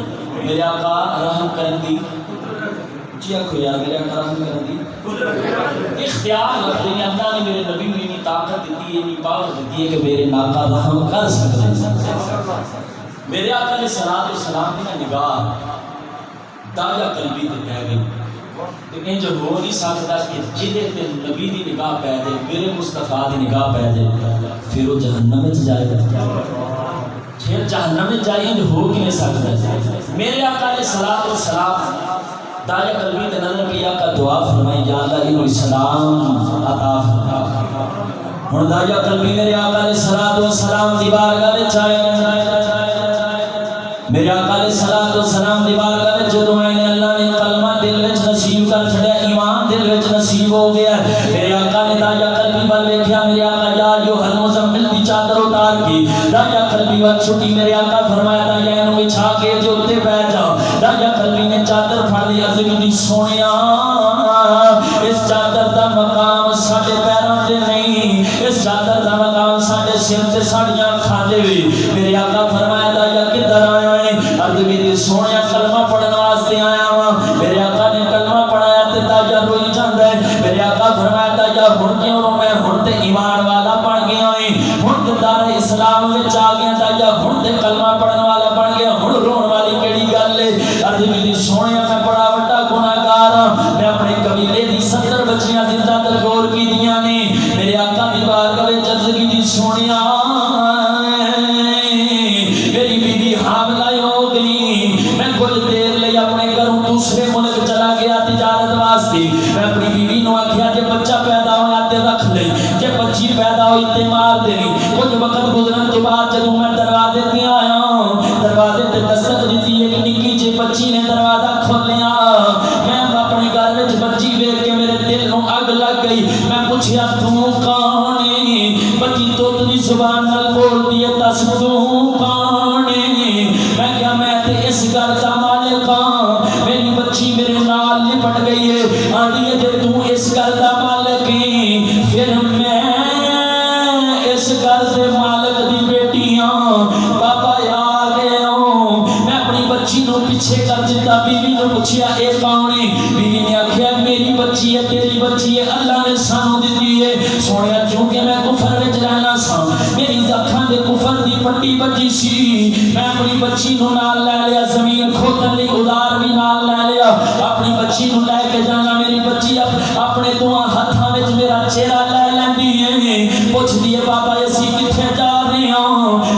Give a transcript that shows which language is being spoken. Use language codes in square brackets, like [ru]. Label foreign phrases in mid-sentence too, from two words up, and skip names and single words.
[pa] میرے آقا رحم کرن دی جی آخو یار میرے آقا رحم کرن دی اختیار رکھتے ہیں۔ [ur] اللہ نے میرے نبی میں اتنی طاقت دیتی ہے، اتنی پاور دیتی ہے کہ میرے آقا رحم کر سکتے ہیں۔ [pa] میرے آقا علیہ الصلوۃ والسلام کی نگاہ دایا قلبی تے پہ گئی، لیکن جو ہو نہیں سکتا کہ جدے تے نبی دی نگاہ پہ دے، میرے مصطفیٰ دی نگاہ پہ دے، [ur] پھر وہ جہنم میں جائے گا، پھر جہنم میں جائے [pa] جو ہو کی نہیں سکتا۔ میرے آقا علیہ الصلوۃ والسلام دایا قلبی تے نظر کی آقا دعا فرمائی یا اللہ انہوں اسلام عطا فرما۔ ہن دایا قلبی میرے آقا علیہ الصلوۃ والسلام دی بارگاہ وچ آئے، میرے آقا علیہ الصلوۃ والسلام دی بارگاہ وچ جدوں آئے اللہ نے کلمہ دل وچ نصیب کر چھڑیا، ایمان دل وچ نصیب ہو گیا۔ میرے آقا نے دایا قلبی ول ویکھیا، میرے آقا [ar] یا ایھا المزمل [pa] دی چادر اتار کی دایا قلبی ول چھٹی، میرے آقا فرمایا دایا اینو بچھا کے جو تے بیٹھ جا۔ دایا قلبی نے چادر پھڑ لی، عرض کی سونیا اس چادر دا مقام ساڈے پیراں تے نہیں، اس چادر دا مقام ساڈے سر تے ساڈیاں اکھاں دے وی۔ میرے آقا فرمایا دایا کدھر آیا ہے؟ عرض کی سونیا کلمہ پڑھن واسطے آیا ہاں۔ میرے آقا نے کلمہ پڑھایا تے دایا روئی جاندا ہے۔ میرے آقا فرمایا دایا ہن کیوں رو میں ہن تے ایمان والا بن گیا ہوں، ہن تے دار اسلام وچ آ گیا دایا، ہن تے کلمہ پڑھن والا بن گیا، ہن رون والی کیڑی گل ہے؟ عرض کی سونیا میں بڑا بڑا گناہگار ہاں، میں اپنے قبیلے دی 70 بچیاں زندہ درگور کی دیاں نے۔ میرے آقا دی بارگاہ وچ عرض کی سونیا میری بیوی حاملہ ہو گئی، میں کچھ دیر لئی اپنے گھروں دوسرے ملک چلا گیا تجارت واسطے۔ میں اپنی بیوی نو آکھیا جے بچہ پیدا ہویا تے رکھ لے، جے بچی پیدا ہوئی تے مار دے۔ کچھ وقت گزرن تو بعد جدوں میں دروازے تے آیا، دروازے تے دستک دتی ایک نکی جی بچی نے دروازہ کھولیا۔ میں اپنے گھر وچ بچی ویکھ کے میرے دل نو اگ لگ گئی۔ میں پوچھیا تو کون ہے؟ بچی توتلی زبان نال بولدی ہے، دس تو کون ہے؟ میں کیا میں تے اس گھر دا مالک ہاں۔ میری بچی میرے نال لپٹ گئی ہے، آندی ہے جے تو اس گھر دا مالک ہے پھر میں اس گھر دے مالک دی بیٹی ہاں۔ بابا آ گئے ہوں، میں اپنی بچی نو پیچھے کر دیتا۔ بیوی نے پوچھیا اے کون ہے؟ بیوی نے آکھیا میری بچی ہے، تیری بچی ہے، اللہ نے سانو دتی ہے۔ سونیا چونکہ میں کفر وچ رہنا سا، میری اکھاں دے کفر دی پٹی بجی سی، میں اپنی بچی نو نال لے لیا، زمین کھودن لئی اوزار بھی نال لے لیا، اپنی بچی نو لے کے جانا۔ میری بچی اپنے دواں ہتھاں وچ میرا چہرہ لے لیندی ہے، پوچھدی ہے بابا اسی کتھے جا رہے ہاں؟